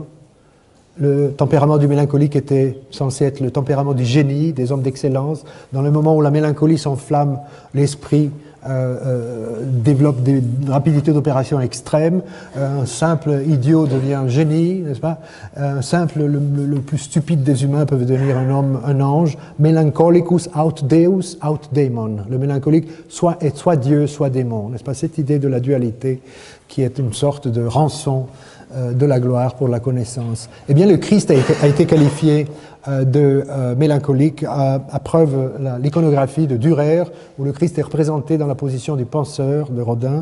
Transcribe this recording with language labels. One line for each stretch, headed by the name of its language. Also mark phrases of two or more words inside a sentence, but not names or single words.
French: Le tempérament du mélancolique était censé être le tempérament du génie, des hommes d'excellence. Dans le moment où la mélancolie s'enflamme, l'esprit développe des rapidités d'opération extrêmes. Un simple idiot devient un génie, n'est-ce pas? Un simple, le plus stupide des humains peut devenir un homme, un ange.
Latin: Melancholicus aut Deus, aut daemon.
French: Le mélancolique est soit Dieu, soit démon. N'est-ce pas? Cette idée de la dualité qui est une sorte de rançon de la gloire pour la connaissance. Eh bien, le Christ a été qualifié de mélancolique à preuve l'iconographie de Dürer, où le Christ est représenté dans la position du penseur de Rodin.